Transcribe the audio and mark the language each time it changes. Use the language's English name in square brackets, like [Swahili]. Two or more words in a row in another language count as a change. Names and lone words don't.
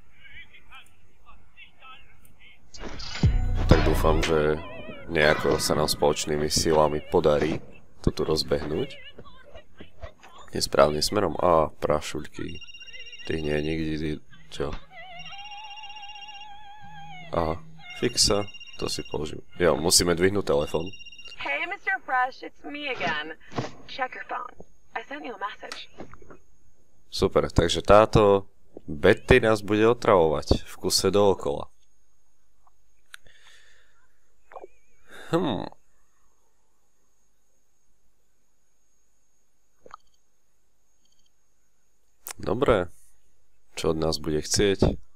[Slovak] Tak dúfam, že nejako sa nám spoločnými silami podarí to tu rozbehnúť. Nesprávnym smerom. Á, prašuľky. Ty nie nikdy... Čo? Aha, fixa. To si použijem. Jo, musíme dvihnúť telefón. [English] Hey, Mr. Fresh, it's me again. Check your phone. I sent you a message. [Slovak] Super, takže táto Betty nás bude otravovať v kuse dookola. Dobre, čo od nás bude chcieť?